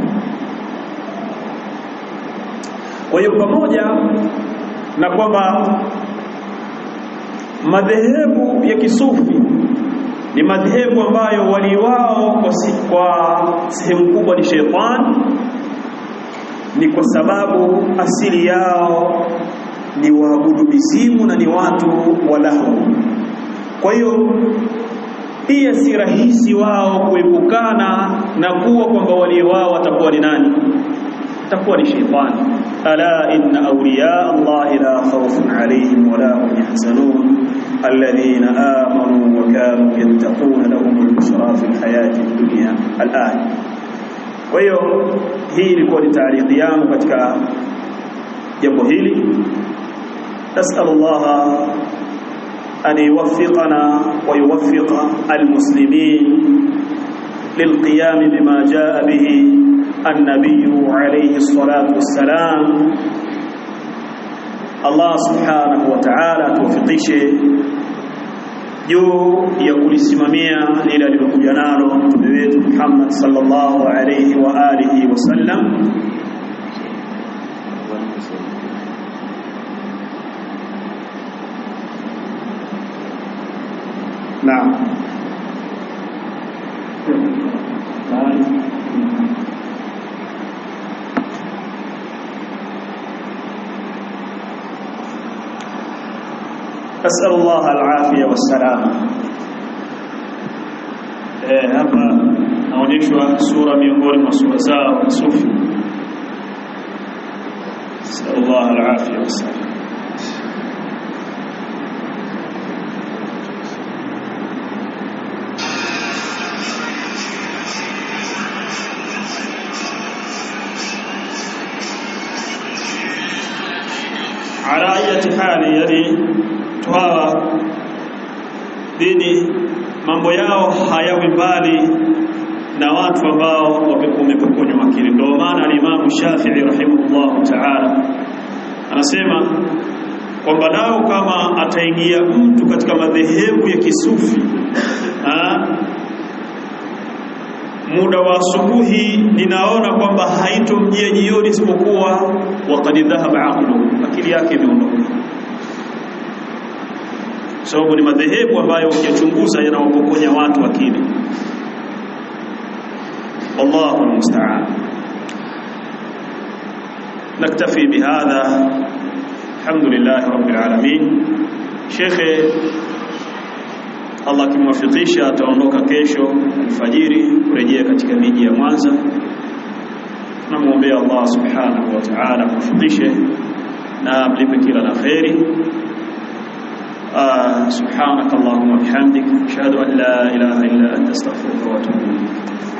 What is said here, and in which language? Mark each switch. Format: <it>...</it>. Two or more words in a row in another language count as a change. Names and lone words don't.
<sw>Kwa hiyo pamoja na kwamba madhehebu ya kisufi ni madhehebu ambayo wali wao kwa sehemu kubwa ni sheitani, ni kwa sababu asili yao ni waabudu mizimu na ni watu wa lahu. Kwa hiyo pia si rahisi wao kuepukana na kuwa kwamba wali wao watakuwa ni nani? Atakuwa ni sheitani.</sw> <ar>ألا إن أولياء الله لا خوف عليهم ولا هم يحزنون الذين آمنوا وكانوا يتقون لهم البشرى في الحياة الدنيا الآية.</ar> <sw>Kwa hiyo hii ilikuwa ni taarifa yangu katika jambo hili.</sw> <ar>نسأل الله أن يوفقنا ويوفق المسلمين للقيام بما جاء به النبي عليه الصلاة والسلام.</ar> <sw>Allah</sw> <ar>سبحانه وتعالى</ar> <sw>tuwafikishe juu ya kulisimamia ile alilokuja nalo mtume wetu Muhammad</sw> <ar>صلى الله عليه وآله وسلم.</ar> <sw>Naam.</sw> <ar>أسأل الله العافية والسلامة.</ar> <sw>Hapa naonyeshwa sura miongoni mwa sura zao sufi.</sw> <ar>أسأل الله العافية والسلامة. على أي حال يعني</ar> <sw>hawa dini mambo yao hayawi mbali na watu ambao wamepokonywa akili. Ndio maana al-Imam Shafi'i</sw> <ar>رحمه الله تعالى</ar> <sw>anasema kwamba nao kama ataingia mtu katika madhehebu ya kisufi muda wa asubuhi, ninaona kwamba haitomjia jioni isipokuwa</sw> <ar>وقد ذهب عقله,</ar> <sw>akili yake imeondoka. Sababu ni madhehebu ambayo ukichunguza yanawapokonya watu akili.</sw> <ar>الله المستعان. نكتفي بهذا. الحمد لله رب العالمين.</ar> <sw>Sheikh Allah kimwafikisha ataondoka kesho alfajiri kurejea katika miji ya Mwanza. Tunamuombea Allah</sw> <ar>سبحانه وتعالى</ar> <sw>kumfikishe na mlipe kila la khairi.</sw> <ar>سبحانك اللهم بحمدك أشهد أن لا إله إلا أنت أستغفرك وأتوب إليك.</ar>